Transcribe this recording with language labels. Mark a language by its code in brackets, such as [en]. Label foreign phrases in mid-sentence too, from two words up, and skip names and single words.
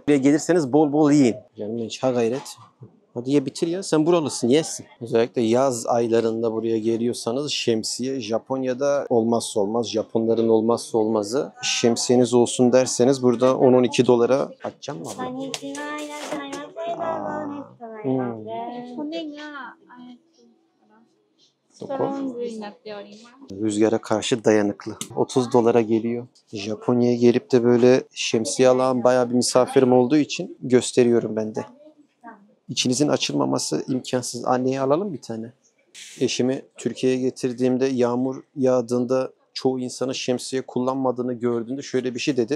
[tr] Buraya gelirseniz bol bol yiyin. Canım hiç ha gayret. Hadi ye bitir ya. Sen buralısın. Yesin. Özellikle yaz aylarında buraya geliyorsanız şemsiye Japonya'da olmazsa olmaz. Japonların olmazsa olmazı. Şemsiyeniz olsun derseniz burada 10-12 dolara açacağım mı abla? [ja] こんにちは、いらっしゃいませ。どうぞネットがあります。骨がストロングになっております。 [tr] Rüzgara karşı dayanıklı. 30 dolara geliyor. Japonya'ya gelip de böyle şemsiye alan bayağı bir misafirim olduğu için gösteriyorum ben de. İçinizin açılmaması imkansız. Anneye alalım bir tane. Eşimi Türkiye'ye getirdiğimde yağmur yağdığında çoğu insanın şemsiye kullanmadığını gördüğünde şöyle bir şey dedi.